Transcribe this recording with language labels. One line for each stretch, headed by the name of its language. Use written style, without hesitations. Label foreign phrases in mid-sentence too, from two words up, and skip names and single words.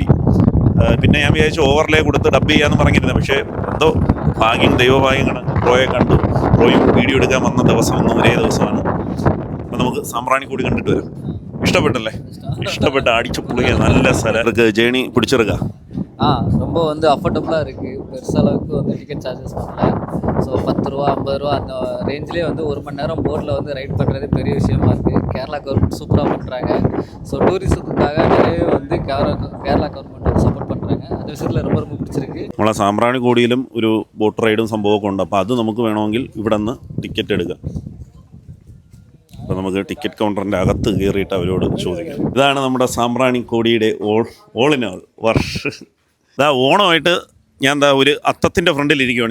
Malayalam: പിന്നെ ഞാൻ വിചാരിച്ചു ഓവർലേ കൊടുത്ത് ഡബ് ചെയ്യാമെന്ന് പറഞ്ഞിരുന്നത്. പക്ഷേ എന്തോ ഭാഗ്യം, ദൈവഭാഗ്യമാണ്. ബ്രോയെ കണ്ടു. ബ്രോയും വീഡിയോ എടുക്കാൻ വന്ന ദിവസം ഒരേ ദിവസമാണ്. അപ്പം നമുക്ക് സാമ്പ്രാണിക്കോടി കണ്ടിട്ട് വരാം. ഇഷ്ടപ്പെട്ടല്ലേ? ഇഷ്ടപ്പെട്ട അടിച്ചു പുളിക നല്ല സ്ഥലം. ജേണി പിടിച്ചെടുക്കാം.
Tamil: ரொம்ப அஃபோர்டபுளாக இருக்குது. பெருசளவுக்கு
English: ticket charges
Tamil: பண்ணல. ஸோ 10 ரூபா 50 ரூபா அந்த ரேஞ்சிலே 1 மணி நேரம் போட்டில் ரைட் பண்ணுறது பெரிய விஷயமா இருக்குது. கேரளா கவர்மெண்ட் சூப்பராக பண்ணுறாங்க. ஸோ டூரிசத்துக்காக நிறைய கேரளா கவர்மெண்ட் சப்போர்ட் பண்ணுறாங்க. அந்த விஷயத்தில் ரொம்ப பிடிச்சிருக்கு.
Malayalam: നമ്മളെ സാമ്പ്രാണിക്കോടിയിലും ഒരു ബോട്ട് റൈഡും സംഭവമൊക്കെ ഉണ്ട്. അപ്പോൾ അത് നമുക്ക് വേണമെങ്കിൽ ഇവിടെ നിന്ന് ടിക്കറ്റ് എടുക്കാം. അപ്പോൾ നമുക്ക് ടിക്കറ്റ് കൗണ്ടറിൻ്റെ അകത്ത് കയറിയിട്ട് അവരോട് ചോദിക്കാം. ഇതാണ് നമ്മുടെ സാമ്പ്രാണിക്കോടിയുടെ
English: all in all
Malayalam: വർഷം. ഇതാ ഓണമായിട്ട് ഞാൻ ഒരു അത്തത്തിൻ്റെ ഫ്രണ്ടിൽ ഇരിക്കുകയാണ്.